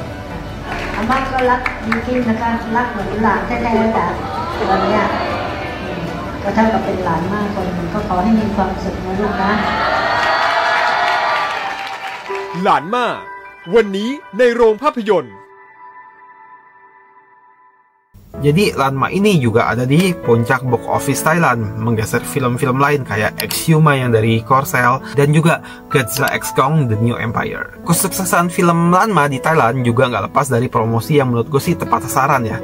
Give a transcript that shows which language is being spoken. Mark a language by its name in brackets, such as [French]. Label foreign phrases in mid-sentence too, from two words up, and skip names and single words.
[Thai] อาม่าก็รักบิลกิ้นนะคะรักเหมือนหลานแท้ๆแต่ตอนนี้ก็เท่ากับเป็นหลานมากคนหนึ่งก็ขอให้มีความสุขนะลูกนะ หลานมาวันนี้ในโรงภาพยนตร์ [Indonesian] Jadi Lanma ini juga ada di puncak [English] box office [Indonesian] Thailand, menggeser film-film lain kayak Exhuma yang dari Korsel dan juga Godzilla X Kong The New Empire. Kesuksesan film Lanma di Thailand juga nggak lepas dari promosi yang menurut gue sih tepat sasaran ya.